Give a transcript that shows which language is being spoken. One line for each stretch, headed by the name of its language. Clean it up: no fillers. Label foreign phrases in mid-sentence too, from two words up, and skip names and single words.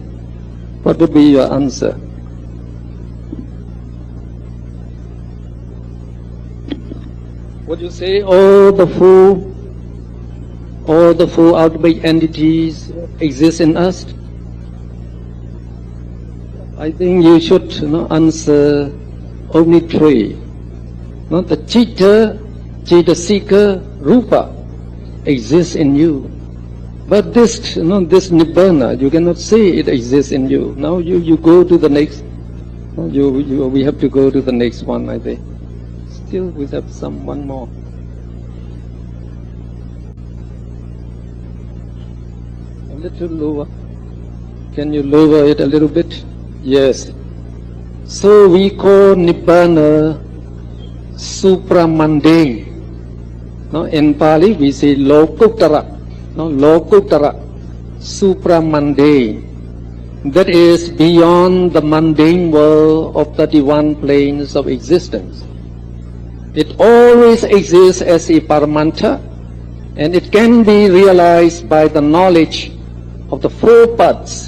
English: What would be your answer? Would you say all the four ultimate entities exist in us? I think you should answer only three. The
Pali: citta, citasika, rupa
English: exists in you. But this Nibbana, you cannot say it exists in you. Now you go to the next. We have to go to the next one, I think. Still we have one more. A little lower. Can you lower it a little bit? Yes. So we call Nibbana supramundane. In Pali we say lokuttara. Lokuttara, supramundane. That is beyond the mundane world of 31 planes of existence. It always exists as a paramanta, and it can be realized by the knowledge of the four parts.